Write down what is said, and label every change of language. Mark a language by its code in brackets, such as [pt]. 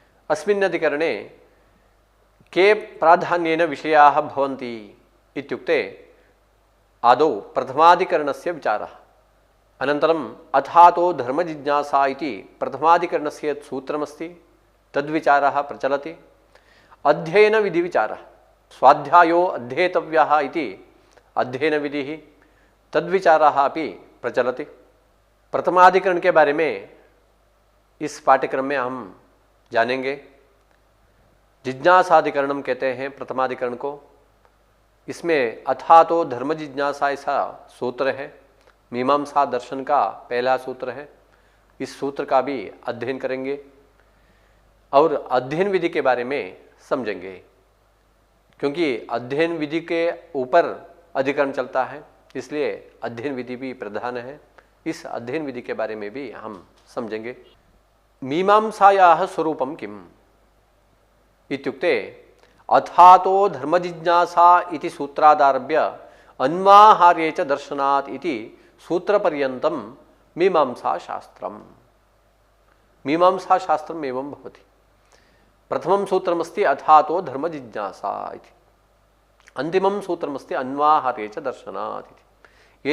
[sa] अस्मिन् अधिकरणे के प्राधान्येन विषयाः भवन्ति इत्युक्ते आदौ प्रथमाधिकरणस्य विचारः, अनन्तरम् अथातो धर्मजिज्ञासा इति प्रथमाधिकरणस्य यत् सूत्रमस्ति तद्विचारः प्रचलति। अध्ययनविधिविचारः, स्वाध्यायो अध्येतव्यः इति अध्ययनविधिः, तद्विचारः अपि प्रचलति। [hi] प्रथमाधिकरण के बारे में इस पाठ्यक्रम में हम जानेंगे। जिज्ञासाधिकरणम कहते हैं प्रथमाधिकरण को। इसमें अथातो धर्म जिज्ञासा ऐसा सूत्र है, मीमांसा दर्शन का पहला सूत्र है। इस सूत्र का भी अध्ययन करेंगे और अध्ययन विधि के बारे में समझेंगे, क्योंकि अध्ययन विधि के ऊपर अधिकरण चलता है, इसलिए अध्ययन विधि भी प्रधान है। इस अध्ययन विधि के बारे में भी हम समझेंगे। [sa] मीमांसायाः स्वरूपं किम् इत्युक्ते अथातो धर्मजिज्ञासा इति सूत्रादारभ्य अन्वाहार्ये च दर्शनात् इति सूत्रपर्यन्तं मीमांसाशास्त्रम्। मीमांसाशास्त्रम् एवं भवति। प्रथमं सूत्रमस्ति अथातो धर्मजिज्ञासा इति, अन्तिमं सूत्रमस्ति अन्वाहार्ये च दर्शनात् इति।